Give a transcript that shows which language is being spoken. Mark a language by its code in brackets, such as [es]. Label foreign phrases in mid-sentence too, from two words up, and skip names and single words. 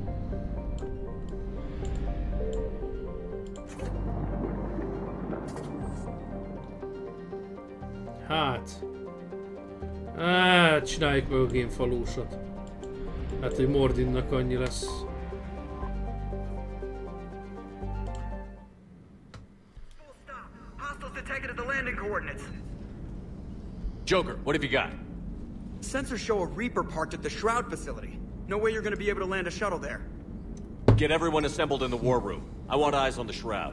[hu] Hát, csináljuk meg a gémfalósat. Hát, hogy Mordinnak annyi lesz. [en] Joker, what have you got? Sensors show a Reaper parked at the Shroud facility. No way you're gonna be able to land a shuttle there. Get everyone assembled in the war room. I want eyes on the Shroud.